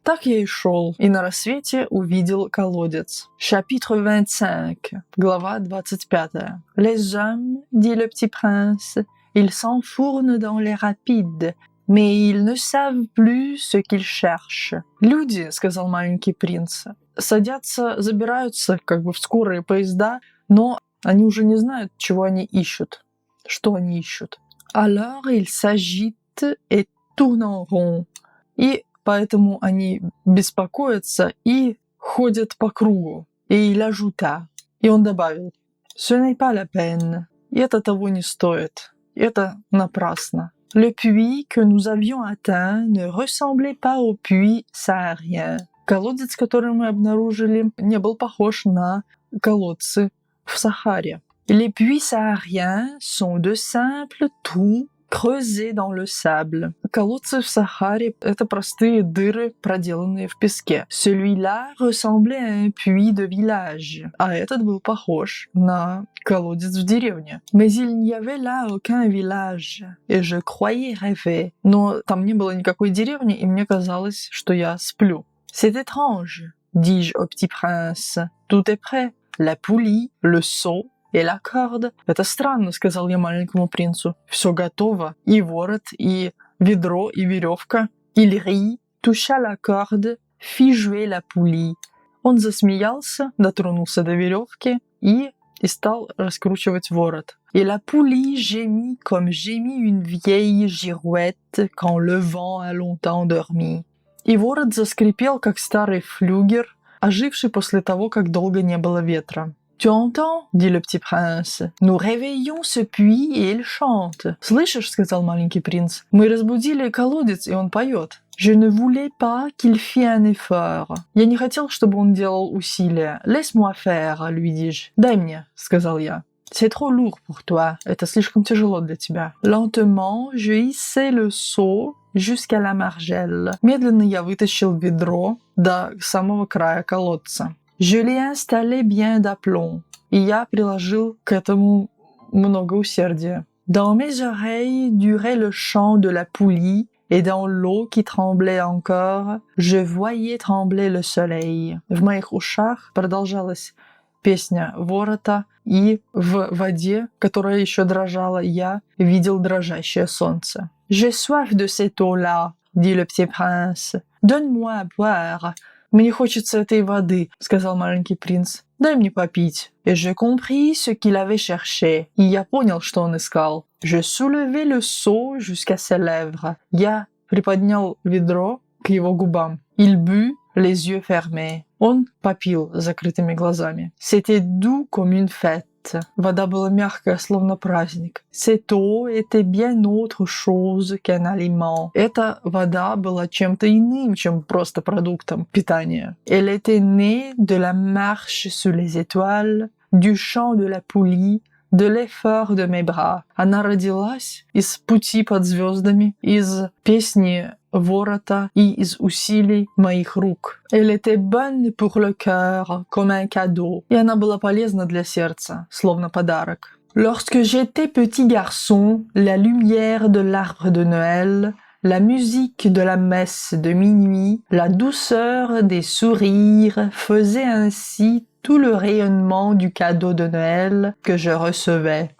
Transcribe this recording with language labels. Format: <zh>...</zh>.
<ru>Так я и шел, и на рассвете увидел колодец.</ru> <fr>Chapitre 25,</fr> <ru>глава 25.</ru> <fr>Les hommes, dit le petit prince, ils s'enfournent dans les rapides, mais ils ne savent plus ce qu'ils cherchent.</fr> <ru>Люди, сказал маленький принц, садятся, забираются как бы в скорые поезда, но они уже не знают, чего они ищут, что они ищут.</ru> <fr>Alors ils s'agitent et tournent en rond.</fr> <ru>И поэтому они беспокоятся и ходят по кругу.</ru> <fr>Et il ajouta.</fr> <ru>И он добавил.</ru> <fr>Ce n'est pas la peine.</fr> <ru>И это того не стоит. Это напрасно.</ru> <fr>Le puits que nous avions atteint ne ressemblait pas au puits saharien.</fr> <ru>Колодец, который мы обнаружили, не был похож на колодцы в Сахаре.</ru> <fr>Les puits sahariens sont de simples trous creusés dans le sable.</fr> <ru>Колодцы в Сахаре — это простые дыры, проделанные в песке.</ru> <fr>Celui-là ressemblait à un puits de village.</fr> <ru>А этот был похож на колодец в деревне.</ru> <fr>Mais il n'y avait là aucun village, et je croyais rêver.</fr> <ru>Но там не было никакой деревни, и мне казалось, что я сплю.</ru> <fr>C'est étrange, dis-je au petit prince. Tout est prêt. La poulie, le seau, et la corde.</fr> <ru>Это странно, сказал я маленькому принцу. Все готово. И ворот, и ведро, и веревка.</ru> <fr>Il rit, toucha la corde, fit jouer la poulie.</fr> <ru>Он засмеялся, дотронулся до веревки и стал раскручивать ворот.</ru> <fr>Et la poulie gémit comme gémit une vieille girouette quand le vent a longtemps dormi.</fr> <ru>И ворот заскрипел, как старый флюгер, оживший после того, как долго не было ветра.</ru> <fr>Tu entends, dit le petit prince. Nous réveillons ce puits et il chante.</fr> <ru>Слышишь, сказал маленький принц, мы разбудили колодец, и он поет.</ru> <fr>Je ne voulais pas qu'il fît un effort.</fr> <ru>Я не хотел, чтобы он делал усилия.</ru> <fr>Laisse-moi faire, lui dis-je.</fr> <ru>Дай мне, сказал я.</ru> <fr>C'est trop lourd pour toi.</fr> <ru>Это слишком тяжело для тебя.</ru> <fr>Lentement, je hissai le seau jusqu'à la margelle.</fr> <ru>Медленно я вытащил ведро до самого края колодца.</ru> <fr>Je l'ai installé bien d'aplomb.</fr> <ru>И я приложил к этому много усердия.</ru> <fr>Dans mes oreilles durait le chant de la poulie, et dans l'eau qui tremblait encore, je voyais trembler le soleil.</fr> <ru>В моих ушах продолжалась песня ворота, и в воде, которая еще дрожала, я видел дрожащее солнце.</ru> <fr>J'ai soif de cette eau-là, dit le petit prince. Donne-moi à boire.</fr> <ru>Мне хочется этой воды, сказал маленький принц. Дай мне попить.</ru> <fr>Et je compris ce qu'il avait cherché.</fr> <ru>И я понял, что он искал.</ru> <fr>Je soulevai le seau jusqu'à ses lèvres.</fr> <ru>Я приподнял ведро к его губам.</ru> <fr>Il but, les yeux fermés.</fr> <ru>Он попил с закрытыми глазами.</ru> <fr>C'était doux comme une fête.</fr> <ru>Вода была мягкая, словно праздник.</ru> <fr>Cette eau était bien autre chose qu'un aliment.</fr> <ru>Эта вода была чем-то иным, чем просто продуктом питания.</ru> <fr>Elle était née de la marche sous les étoiles, du chant de la poulie, de l'effort de mes bras.</fr> <ru>Она родилась из пути под звездами, из песни ворота и из усилий моих рук.</ru> <fr>Elle était bonne pour le cœur, comme un cadeau.</fr> <ru>И она была полезна для сердца, словно подарок.</ru> <fr>Lorsque j'étais petit garçon, la lumière de l'arbre de Noël, la musique de la messe de minuit, la douceur des sourires faisaient ainsi tout le rayonnement du cadeau de Noël que je recevais.</fr>